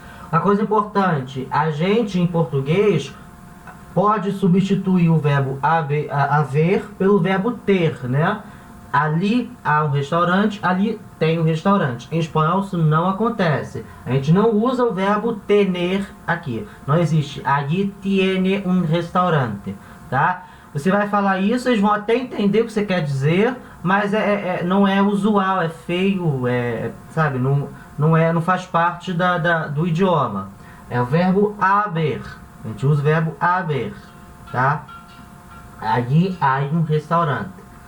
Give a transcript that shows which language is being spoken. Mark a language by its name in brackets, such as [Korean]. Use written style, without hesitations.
[Portuguese] Uma coisa importante, a gente em português pode substituir o verbo haver pelo verbo ter, né? Ali há um restaurante, ali tem um restaurante. Em espanhol isso não acontece. A gente não usa o verbo tener aqui. Não existe. [Spanish] Allí tiene un restaurante, tá? [Portuguese] Você vai falar isso, eles vão até entender o que você quer dizer, mas não é usual, é feio, sabe? Não faz parte do idioma. É o verbo haver. A gente usa o verbo haver, tá? [Spanish] Allí hay um restaurante.